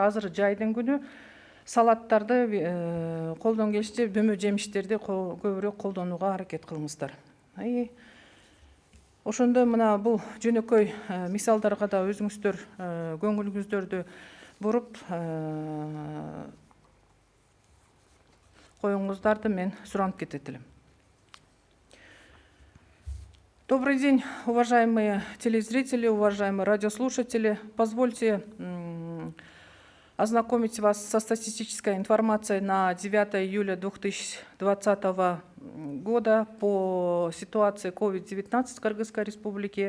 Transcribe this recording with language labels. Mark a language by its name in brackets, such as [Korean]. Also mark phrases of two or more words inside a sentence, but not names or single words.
[Kyrgyz] Азыр жайдын күнү салаттарды, колдон келишинче бөмө жемиштерди көбүрөөк колдонууга аракет кылыңыздар. Ошондо мына бул жөнөкөй мисалдарга да өзүңүздөр көңүлүңүздөрдү буруп коюңуздарды мен суранып кетет элем. [Russian] Добрый день, уважаемые телезрители, уважаемые радиослушатели. Позвольте ознакомить вас со статистической информацией на 9 июля 2020 года по ситуации COVID-19 в Кыргызской республике.